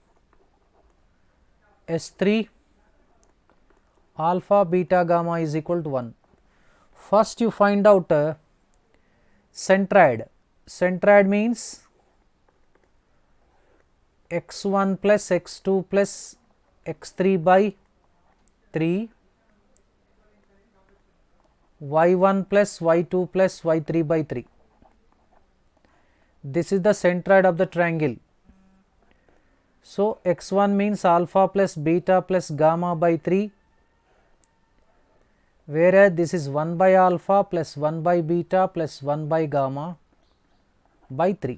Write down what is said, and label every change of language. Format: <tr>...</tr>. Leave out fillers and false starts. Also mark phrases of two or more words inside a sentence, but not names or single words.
<en>S3 alpha beta gamma is equal to 1. First you find out centroid. Centroid means x1 plus x2 plus x3 by 3, y1 plus y2 plus y3 by 3. This is the centroid of the triangle. So x1 means alpha plus beta plus gamma by 3, whereas this is 1 by alpha plus 1 by beta plus 1 by gamma by 3.</en>